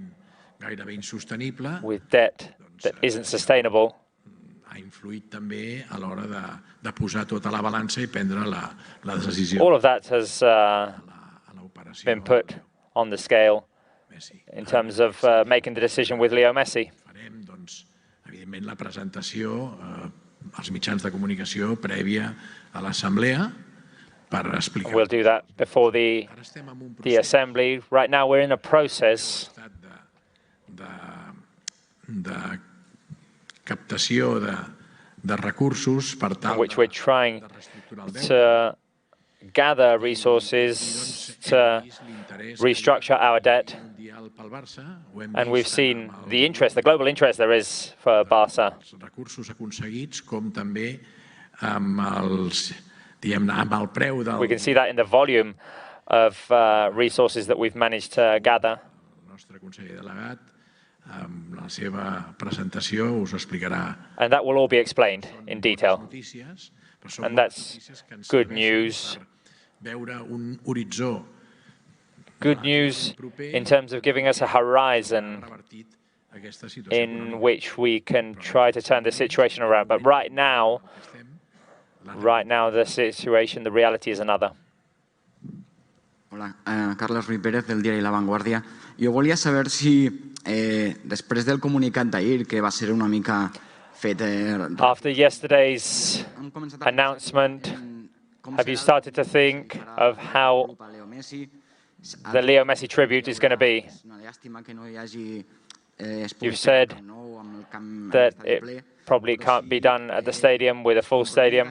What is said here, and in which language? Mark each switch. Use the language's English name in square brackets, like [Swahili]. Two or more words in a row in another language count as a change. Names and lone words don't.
[English] with debt that isn't sustainable, all of that has been put on the scale in terms of making the decision with Leo Messi. [Catalan] Evidentment, la presentació als mitjans de comunicació prèvia a l'assemblea per explicar. [English] We'll do that before the assembly. Right now, we're in a process [Catalan] de captació de recursos per tal [English] in which we're trying to gather resources to restructure our debt. And we've seen the interest, the global interest there is for Barça. [Catalan] Recursos aconseguits, com també amb el preu del... [English] We can see that in the volume of resources that we've managed to gather. And that will all be explained in detail. And that's good news. Good news in terms of giving us a horizon in which we can try to turn the situation around. But right now, the situation, the reality is another. [Catalan] Hola, Carles Ruiz Pérez, del diari La Vanguardia. Jo volia saber si, després del comunicat d'ahir, que va ser una mica fet... [English] After yesterday's announcement, have you started to think of how the Leo Messi tribute is going to be? You've said that it probably can't be done at the stadium with a full stadium.